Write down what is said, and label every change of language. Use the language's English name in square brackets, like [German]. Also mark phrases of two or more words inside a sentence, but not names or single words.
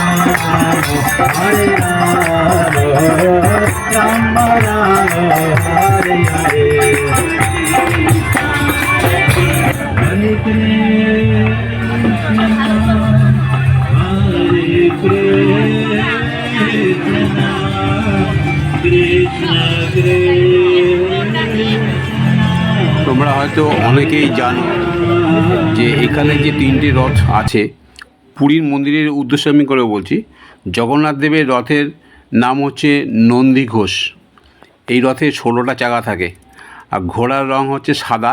[Sanskrit] राम राम हरे हरे हरे कृष्ण हरे कृष्ण कृष्ण [Bangla] তোমরা হয়তো অনেকেই জানো যে এখানে যে তিনটি রথ আছে, পুরীর মন্দিরের উদ্দেশ্যে আমি করে বলছি। জগন্নাথ দেবের রথের নাম হচ্ছে নন্দী ঘোষ। এই রথে 16টা চাকা থাকে, আর ঘোড়ার রং হচ্ছে সাদা।